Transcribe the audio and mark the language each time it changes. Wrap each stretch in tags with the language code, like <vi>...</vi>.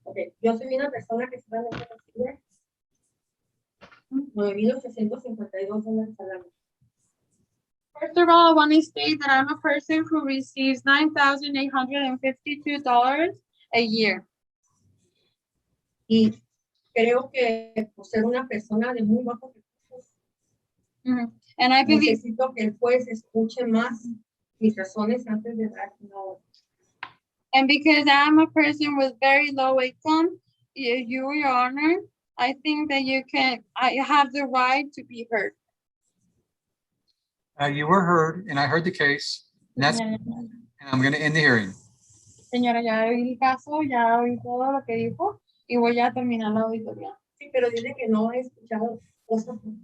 <es>Okay, yo soy una persona que solamente recibe $9,852 al año.</es> <en>First of all, I want to state that I'm a person who receives $9,852 a year.</en> <es>Y creo que por ser una persona de muy bajos recursos,</es> <en>And I believe,</en> <es>necesito que el juez escuche más mis razones antes de dar una orden.</es> <en>and because I'm a person with very low income, you, Your Honor, I think that I have the right to be heard. You were heard and I heard the case. And that's, and I'm going to end the hearing.</en> <es>Señora, ya oí el caso, ya oí todo lo que dijo y voy a terminar la auditoría. Sí, pero dice que no he escuchado cosas.</es>